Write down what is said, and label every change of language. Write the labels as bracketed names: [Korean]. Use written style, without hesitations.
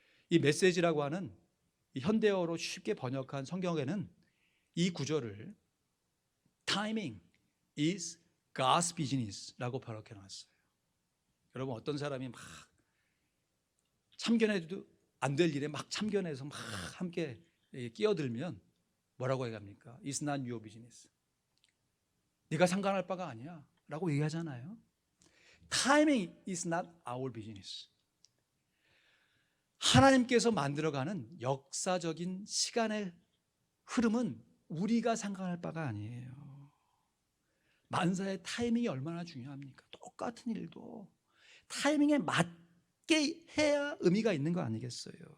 [Korean] 이 메시지라고 하는 이 현대어로 쉽게 번역한 성경에는 이 구절을 [English] Timing is God's business [Korean] 라고 번역해 놨어요. 여러분, 어떤 사람이 막 참견해도 안 될 일에 막 참견해서 막 함께 끼어들면 뭐라고 얘기합니까? [English] It's not your business. [Korean] 네가 상관할 바가 아니야 라고 얘기하잖아요. [English] Timing is not our business. [Korean] 하나님께서 만들어가는 역사적인 시간의 흐름은 우리가 상관할 바가 아니에요. 만사의 타이밍이 얼마나 중요합니까? 똑같은 일도 타이밍에 맞게 해야 의미가 있는 거 아니겠어요?